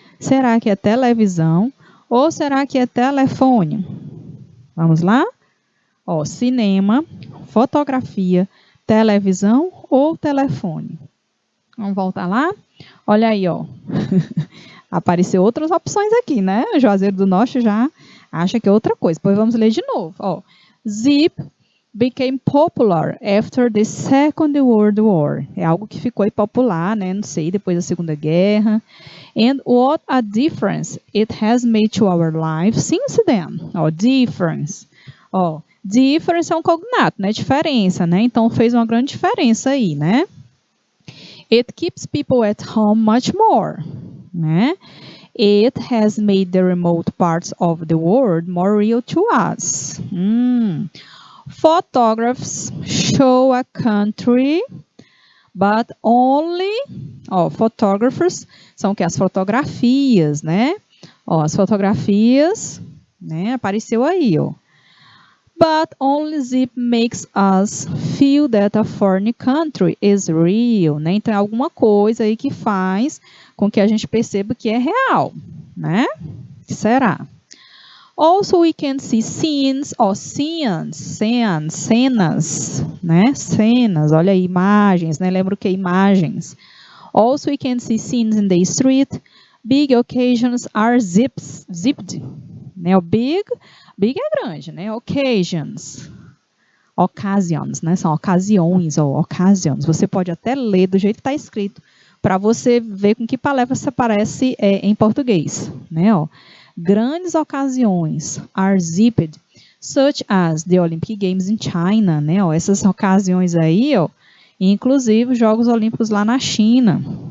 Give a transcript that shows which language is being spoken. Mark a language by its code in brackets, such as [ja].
[pt] Será que é televisão? Ou será que é telefone? Vamos lá? Ó, cinema, fotografia, televisão ou telefone? Vamos voltar lá? Olha aí, ó. Apareceu outras opções aqui, né? O Juazeiro do Norte já acha que é outra coisa. Pois vamos ler de novo. Ó. [en] Zip became popular after the Second World War. [pt] É algo que ficou popular, né? Não sei, depois da Segunda Guerra. [en] And what a difference it has made to our lives since then. [pt] Ó, difference. Ó, difference é um cognato, né? Diferença, né? Então fez uma grande diferença aí, né? [en] It keeps people at home much more, né? It has made the remote parts of the world more real to us. Photographs show a country, but only... [pt] Ó, photographers são que as fotografias, né? Ó, as fotografias, né? Apareceu aí, ó. [en] But only Zip makes us feel that a foreign country is real, né? [pt] Então, é alguma coisa aí que faz com que a gente perceba que é real, né? Que será? [en] Also, we can see scenes, or cenas, né? [pt] Cenas, olha aí, imagens, né? Lembra o que é imagens? [en] Also, we can see scenes in the street. Big occasions are zipped, né? [pt] O big é grande, né? Occasions, né? São ocasiões ou occasions. Você pode até ler do jeito que está escrito para você ver com que palavra se parece em português, né? Ó, grandes ocasiões [en] are zipped, such as the Olympic Games in China, né? [pt] Ó, essas ocasiões aí, ó, inclusive os Jogos Olímpicos lá na China.